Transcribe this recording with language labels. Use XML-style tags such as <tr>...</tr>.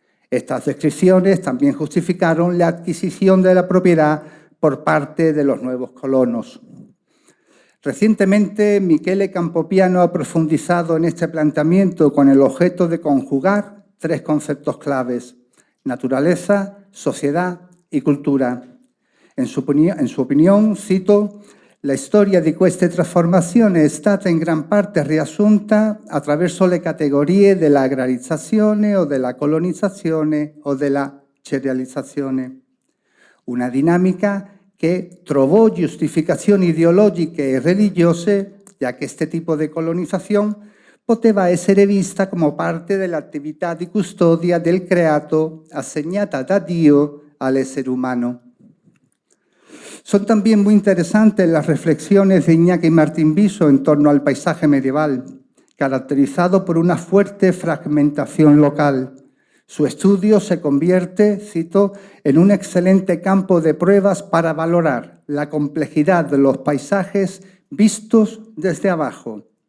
<es>Estas descripciones también justificaron la adquisición de la propiedad por parte de los nuevos colonos. Recientemente, Michele Campopiano ha profundizado en este planteamiento con el objeto de conjugar tres conceptos claves: naturaleza, sociedad y cultura. En su opinión, cito,</es> <it>la storia di queste trasformazioni è stata in gran parte riassunta attraverso le categorie della agrarizzazione o della colonizzazione o della cerealizzazione. Una dinamica che trovò giustificazioni ideologiche e religiose,</it> <es>ya que este tipo de colonización</es> <it>poteva essere vista come parte dell'attività di custodia del creato assegnata da Dio al essere humano.</it> <es>Son también muy interesantes las reflexiones de Iñaki Martín Viso en torno al paisaje medieval, caracterizado por una fuerte fragmentación local. Su estudio se convierte, cito, en un excelente campo de pruebas para valorar la complejidad de los paisajes vistos desde abajo.</es>